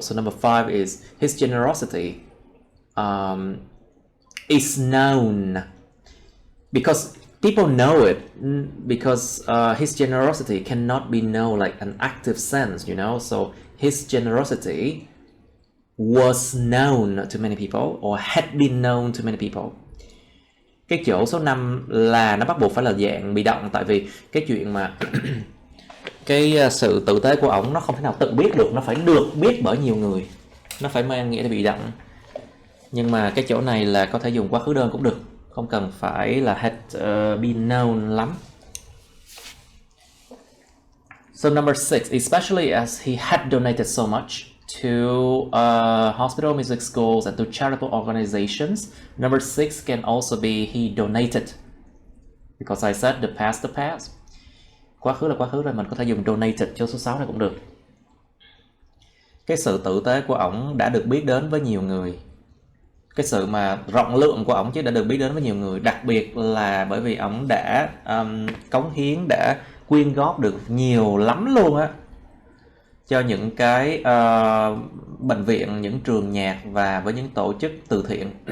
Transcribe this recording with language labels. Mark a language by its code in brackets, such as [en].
[en] So number 5 is his generosity is known because people know it, because his generosity cannot be known like an active sense, so his generosity was known to many people or had been known to many people. [vi] Cái chỗ số 5 là nó bắt buộc phải là dạng bị động, tại vì cái chuyện mà cái sự tử tế của ổng nó không thể nào tự biết được, nó phải được biết bởi nhiều người, nó phải mang nghĩa là bị động. Nhưng mà cái chỗ này là có thể dùng quá khứ đơn cũng được, không cần phải là [en] had been known [vi] lắm. [en] So number 6, especially as he had donated so much to hospital, music schools, and to charitable organizations. Number 6 can also be he donated, because I said the past. [vi] Quá khứ là quá khứ rồi, mình có thể dùng donated cho số 6 này cũng được. Cái sự tử tế của ổng đã được biết đến với nhiều người. Cái sự mà rộng lượng của ổng chứ đã được biết đến với nhiều người, đặc biệt là bởi vì ổng đã cống hiến, đã quyên góp được nhiều lắm luôn á cho những cái bệnh viện, những trường nhạc và với những tổ chức từ thiện.